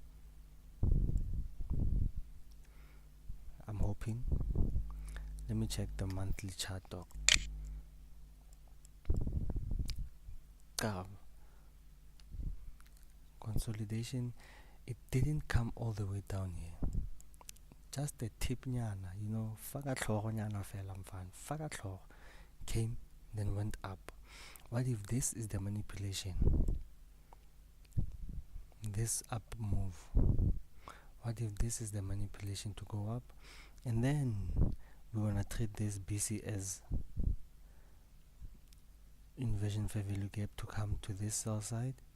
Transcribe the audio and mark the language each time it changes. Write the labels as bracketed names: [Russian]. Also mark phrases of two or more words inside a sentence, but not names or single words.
[English] I'm hoping. Let me check the monthly chart, dog. Consolidation, it didn't come all the way down here. Just a tip [Tswana] nyana, faka tlhogo nyana fela mfana. Faka tlhogo [English] came, then went up. What if this is the manipulation? This up move. What if this is the manipulation to go up? And then we're gonna treat this BC as inversion fair value gap to come to this sell side.